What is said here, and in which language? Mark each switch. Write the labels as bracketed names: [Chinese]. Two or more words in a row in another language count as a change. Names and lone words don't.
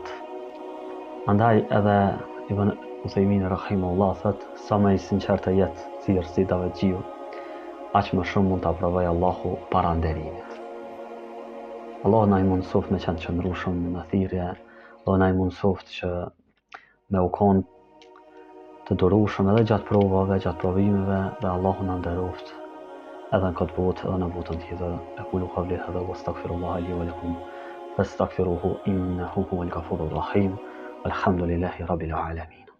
[Albanian] Andaj edhe Ibn Uthaymin rahimahullah thot, sa më i sinqert të jetë thirrës si davetxhiu, aq më shumë mund ta provoj Allahu para nderimit. Allah na i mundsoft me qenë qëndrueshëm në thirrje, Allah na i mundsoft që me u kon të durueshëm edhe gjatë provave, gjatë provimeve, dhe Allahu na nderoft edhe në këtë botë edhe në botën tjetër. [Arabic] أقول قولي هذا وأستغفر الله لي ولكم فاستغفروه إنه هو الغفور الرحيم. الحمد لله رب العالمين.